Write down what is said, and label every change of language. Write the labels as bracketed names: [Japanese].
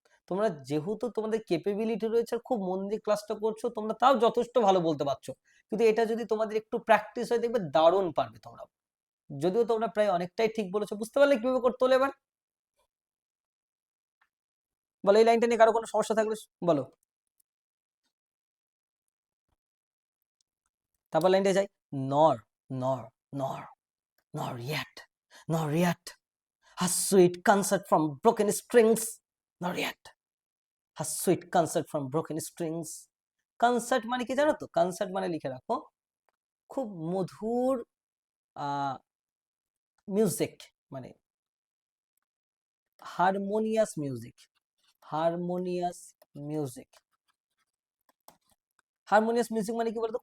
[Bangla] তোমরা যেহেতু তোমাদের ক্যাপাবিলিটি রয়েছে, খুব মন দিয়ে ক্লাসটা করছো, তোমরা তাও যথেষ্ট ভালো বলতে পারছো। কিন্তু এটা যদি তোমাদের একটু প্র্যাকটিস হয়, দেখবে দারুণ পারবে তোমরা। যদিও তোমরা প্রায় অনেকটাই ঠিক বলেছো। বুঝতে পারলে কিভাবে করতে হলো এবার? বলো, এই লাইনটা নিয়ে কারো কোনো সমস্যা থাকলে বলো। তারপর লাইনটা যাই, নর নর নর [English] nor yet a sweet concert from broken strings, nor yet a sweet concert from broken strings. [Bangla] Concert মানে কি জানো তো? কনসার্ট মানে লিখে রাখো, খুব মধুর মিউজিক, মানে harmonious music. Harmonious music, harmonious music মানে কি বলতো?